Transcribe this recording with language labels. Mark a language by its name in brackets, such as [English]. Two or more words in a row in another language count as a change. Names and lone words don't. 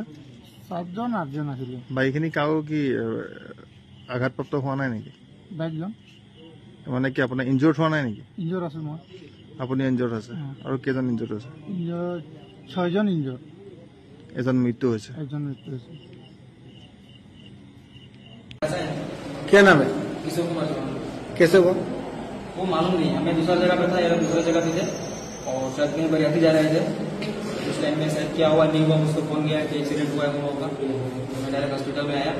[Assamese] 7-8জন আছিলে। বাকীখিনি কাৰো কি আঘাতপ্ৰাপ্ত হোৱা নাই নেকি? বাইকজন মানে কি আপোনাৰ ইনজৰ্ড হোৱা নাই নেকি? ইনজৰ্ড আছে মই। আপুনি ইনজৰ্ড আছে আৰু কেইজন ইনজৰ্ড আছে? 6জন ইনজৰ্ড। এজন মৃত্যু হৈছে। একজন মৃত্যু হৈছে। [Hindi] क्या नाम है? किशोर कुमार चौहान। कैसे हुआ? वो मालूम नहीं, हमें दूसरा जगह पे था, ये लोग दूसरा जगह पे थे और ट्रक में बरियाती जा रहे थे। उस टाइम में शायद क्या हुआ नहीं हुआ, मुझको फोन गया कि एक्सीडेंट हुआ है हम लोग का। मैं डायरेक्ट हॉस्पिटल में आया।